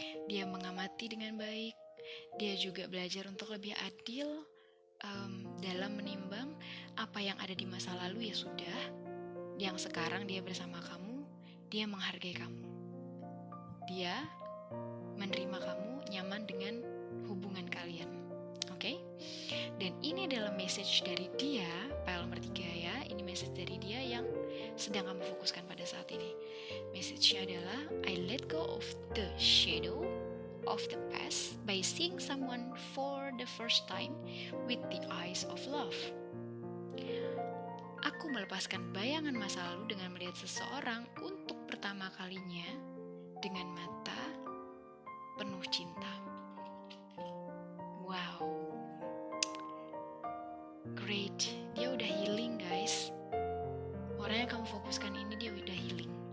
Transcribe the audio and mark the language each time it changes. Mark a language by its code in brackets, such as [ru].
[id] Dia mengamati dengan baik. Dia juga belajar untuk lebih adil dalam menimbang apa yang ada di masa lalu. Ya sudah, yang sekarang dia bersama kamu, dia menghargai kamu, dia menerima kamu, nyaman dengan hubungan kalian. Oke? Dan ini adalah message dari dia, file nomor 3 ya. Ini message dari dia yang sedang kamu fokuskan pada saat ini. Message-nya adalah, [en] I let go of the shadow of the past by seeing someone for the first time with the eyes of love. [id] Aku melepaskan bayangan masa lalu dengan melihat seseorang untuk pertama kalinya dengan mata penuh cinta. [en] Wow, great. [id] Dia udah healing, guys. Orang yang kamu fokuskan ini dia udah healing.